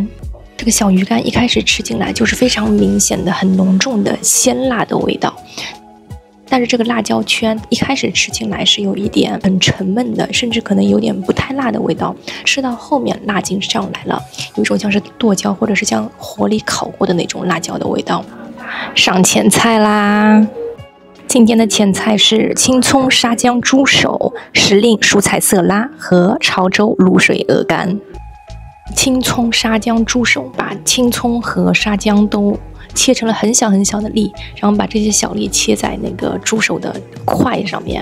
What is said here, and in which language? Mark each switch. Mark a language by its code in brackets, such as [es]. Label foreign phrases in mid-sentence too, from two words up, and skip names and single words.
[zh] 這個小魚乾一開始吃進來就是非常明顯的、很濃重的鮮辣的味道，但是這個辣椒圈一開始吃進來是有一點很沉悶的，甚至可能有點不太辣的味道，吃到後面辣勁上來了，有一種像是剁椒或者是像火裡烤過的那種辣椒的味道。上前菜啦！今天的前菜是青蔥沙薑豬手、時令蔬菜色拉和潮州滷水鵝肝。青蔥沙薑豬手，把青蔥和沙薑都切成了很小很小的粒，然後把這些小粒切在那個豬手的塊上面。